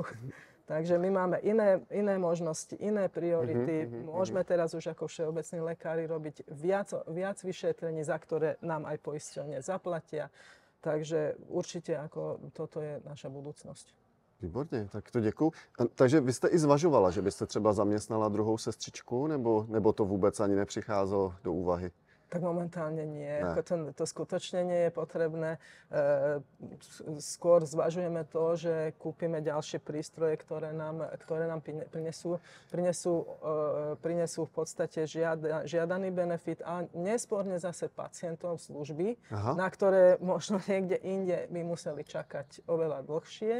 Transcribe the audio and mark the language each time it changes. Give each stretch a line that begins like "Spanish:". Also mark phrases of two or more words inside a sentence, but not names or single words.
Slovak: Takže my máme iné možnosti, iné priority. Môžeme teraz už ako všeobecní lekári robiť viac vyšetrení, za ktoré nám aj poisťovne zaplatia. Takže určite ako toto je naša budúcnosť.
Czech: Výborně, tak to děkuju. Takže vy jste i zvažovala, že byste třeba zaměstnala druhou sestřičku, nebo to vůbec ani nepřicházelo do úvahy?
Slovak: Tak momentálne nie. To skutočne nie je potrebné. Skôr zvažujeme to, že kúpime ďalšie prístroje, ktoré nám prinesú v podstate žiadaný benefit a nesporne zase pacientom služby, na ktoré možno niekde inde by museli čakať oveľa dlhšie.